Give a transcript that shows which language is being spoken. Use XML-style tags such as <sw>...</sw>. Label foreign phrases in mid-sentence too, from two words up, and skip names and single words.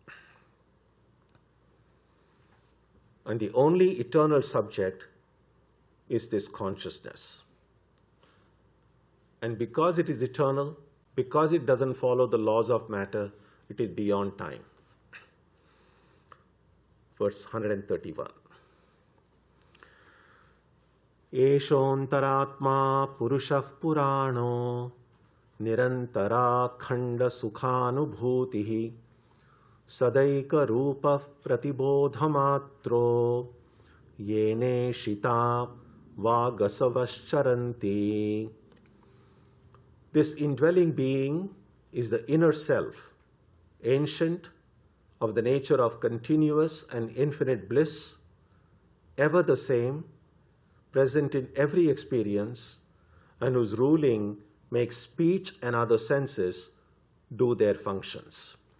<en>And the only eternal subject is this consciousness. And because it is eternal, because it doesn't follow the laws of matter, it is beyond time. Verse 131.</en> <sa>Eshontaraatma purushah purano nirantara khanda sukhanubhutihi sadaika rupa pratibodhamatro yene shita vagasavascharanti.</sa> <en>This indwelling being is the inner self, ancient, of the nature of continuous and infinite bliss, ever the same, present in every experience, and whose ruling makes speech and other senses do their functions.</en>